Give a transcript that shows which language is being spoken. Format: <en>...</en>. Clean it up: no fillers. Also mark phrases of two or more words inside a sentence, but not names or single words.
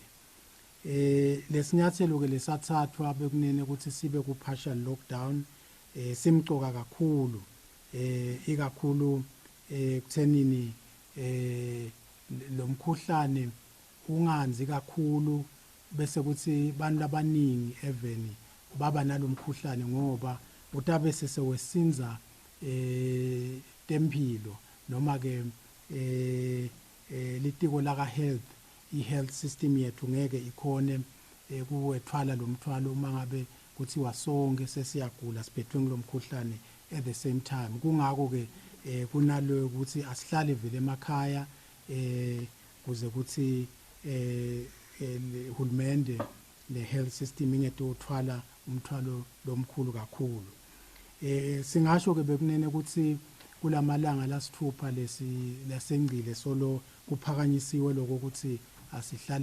<ss>Lesinyathelo ke lesathathwa bekunene ukuthi sibe ku</ss> <en>partial lockdown</en> <ss>simcoka kakhulu ikakhulu kuthenini lo mkhuhlane unganzi kakhulu bese kuthi abantu abaningi even baba nalomkhuhlane ngoba utabe sewesinza tempilo noma ke litiko laka health i-</ss> <en>health system</en> <ss>yethu ngeke ikhone kuwethwala lo mthwalo uma ngabe kuthiwa sonke sesiyagula siphethwe ngilomkhuhlane</ss> <en>at the same time.</en> <ss>Kungako ke kunalo ukuthi asihlale vele emakhaya kuze kuthi hulumende ne-</ss> <en>health system</en> <ss>ingeke uthwala umthwalo lomkhulu kakhulu. Singasho ke bekunene ukuthi kulamalanga lasithupha lesengcile solo kuphakanyisiwe lokho ukuthi asihlale</ss>